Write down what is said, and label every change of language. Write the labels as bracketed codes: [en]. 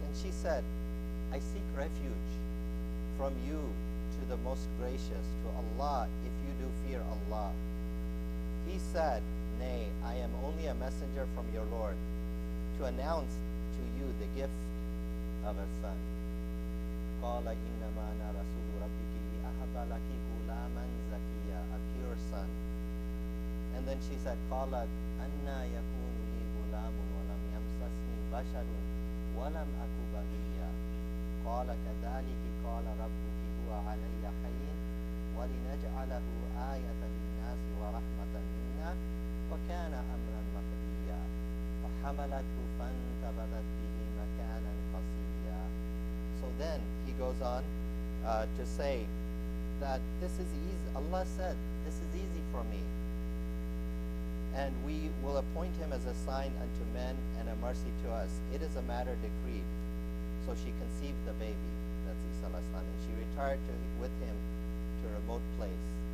[en] And she said, I seek refuge from you to the most gracious, to Allah, if you do fear Allah. He said, nay, I am only a messenger from your Lord, to announce to you the gift of a son. [ar] قَالَ إِنَّمَا أَنَا رَسُولُ رَبِّكِ لِأَهَبَ لَكِ غُلَامًا زَكِيًّا, [en] a pure son. And then she said, [ar] قَالَتْ أَنَّا يَكُونُ لِي غُلَامٌ وَلَمْ يَمْسَسْنِي بَشَرٌ وَلَمْ أَكُ بَغِيًّا قَالَ كَذَلِكِ قَالَ رَبُّكِ هُوَ عَلَيَّ حَيٍّ وَلِنَجْعَلَهُ آيَةً لِلنَّاسِ وَرَحْمَةً مِنَّا وَكَانَ أَمْرًا مَقْضِيًّا فَحَمَلَتْهُ فَانْتَبَذَتْ بِهِ مَكَانًا قَصِيًّا. [en] So then he goes on to say that this is easy. Allah said, this is easy for me. And we will appoint him as a sign unto men and a mercy to us. It is a matter decreed. So she conceived the baby, that's Isa alayhi salam, and she retired with him to a remote place.